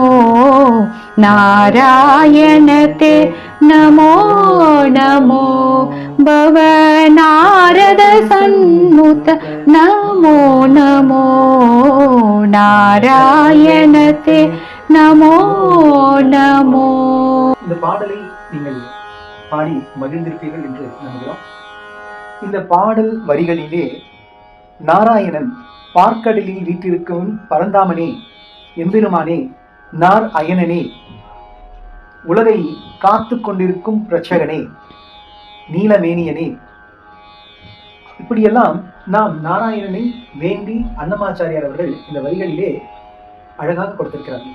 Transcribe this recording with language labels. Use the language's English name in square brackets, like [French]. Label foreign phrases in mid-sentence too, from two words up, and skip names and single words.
[Sanskrit] नारायणते नमो नमो भवनारद सन्नुत नमो नमो नारायणते नमो नमो. [Tamil] இந்த பாடலை நீங்கள் பாடி மகிழ்ந்திருப்பீர்கள் என்று நம்புகிறோம். இந்த பாடல் வரிகளிலே நாராயணன் பார்க்கடலில் வீற்றிருக்கும் பரந்தாமனே, எம்பெருமானே, நார் அயனனே, உலகை காத்து கொண்டிருக்கும் பிரச்சகனே, நீலமேனியனே, இப்படியெல்லாம் நாம் நாராயணனை வேண்டி அன்னமாச்சாரியார் அவர்கள் இந்த வரிகளிலே அழகாக கொடுத்திருக்கிறார்கள்.